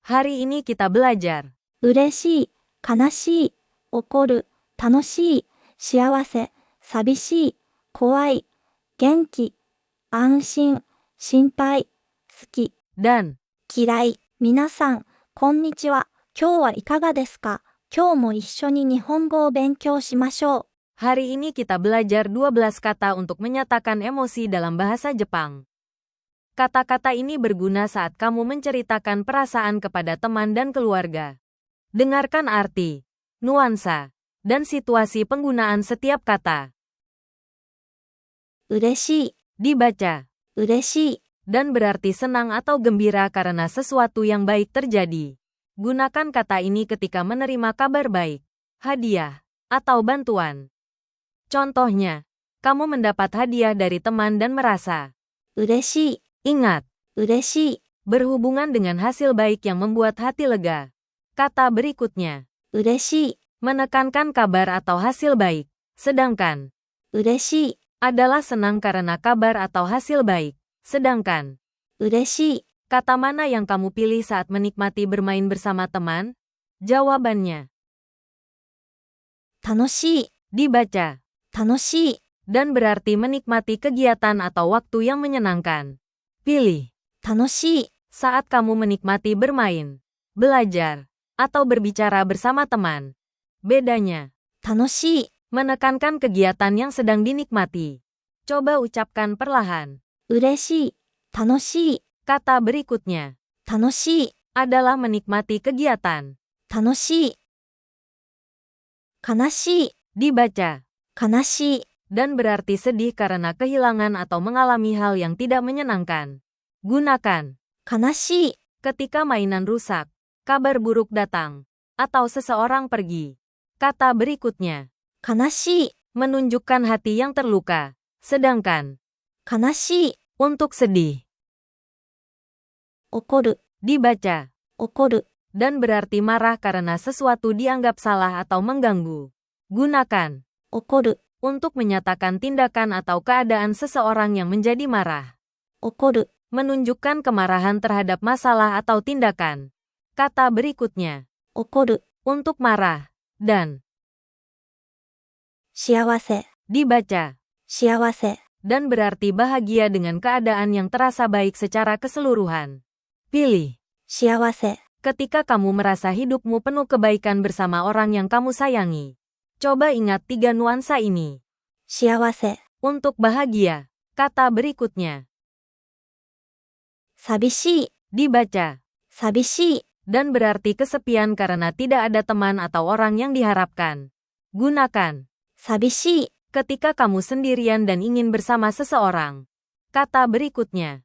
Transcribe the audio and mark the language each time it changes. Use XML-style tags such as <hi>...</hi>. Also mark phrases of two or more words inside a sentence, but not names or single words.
<id>Hari ini kita belajar</id> <ja>嬉しい、悲しい、怒る、楽しい、幸せ、寂しい、怖い、元気、安心、心配、好き、</ja> <id>dan</id> <ja>嫌い。皆さん、こんにちは。今日はいかがですか？今日も一緒に日本語を勉強しましょう。</ja> <id>hari ini kita belajar 12 kata untuk menyatakan emosi dalam bahasa Jepang. Kata-kata ini berguna saat kamu menceritakan perasaan kepada teman dan keluarga. Dengarkan arti, nuansa, dan situasi penggunaan setiap kata. 嬉しい、 Dibaca 嬉しい、 dan berarti senang atau gembira karena sesuatu yang baik terjadi. Gunakan kata ini ketika menerima kabar baik, hadiah, atau bantuan. Contohnya, kamu mendapat hadiah dari teman dan merasa 嬉しい、 ingat, 嬉しい、 berhubungan dengan hasil baik yang membuat hati lega. Kata berikutnya, 嬉しい、 menekankan kabar atau hasil baik. Sedangkan, 嬉しい、 adalah senang karena kabar atau hasil baik. Sedangkan, 嬉しい、 kata mana yang kamu pilih saat menikmati bermain bersama teman? Jawabannya 楽しい、 dibaca 楽しい、 dan berarti menikmati kegiatan atau waktu yang menyenangkan. Pilih 楽しい、 saat kamu menikmati bermain, belajar, atau berbicara bersama teman. Bedanya, 楽しい、 menekankan kegiatan yang sedang dinikmati. Coba ucapkan perlahan.</id> <ja>嬉しい、楽しい、</ja> <id>Kata berikutnya 楽しい、 adalah menikmati kegiatan.</id> <ja>楽しい、悲しい、</ja> <id>Dibaca 悲しい、 dan berarti sedih karena kehilangan atau mengalami hal yang tidak menyenangkan. Gunakan 悲しい、 ketika mainan rusak, kabar buruk datang, atau seseorang pergi. Kata berikutnya 悲しい、 menunjukkan hati yang terluka. Sedangkan 悲しい、 untuk sedih 怒る、 dibaca 怒る、 dan berarti marah karena sesuatu dianggap salah atau mengganggu. Gunakan 怒る、 untuk menyatakan tindakan atau keadaan seseorang yang menjadi marah. 怒る、 Menunjukkan kemarahan terhadap masalah atau tindakan. Kata berikutnya 怒る、 untuk marah dan 幸せ、 dibaca 幸せ、 dan berarti bahagia dengan keadaan yang terasa baik secara keseluruhan. Pilih 幸せ、 ketika kamu merasa hidupmu penuh kebaikan bersama orang yang kamu sayangi. Coba ingat 3 nuansa ini. 幸せ、 Untuk bahagia, kata berikutnya 寂しい、 dibaca 寂しい、 dan berarti kesepian karena tidak ada teman atau orang yang diharapkan. Gunakan 寂しい、 ketika kamu sendirian dan ingin bersama seseorang. Kata berikutnya</id>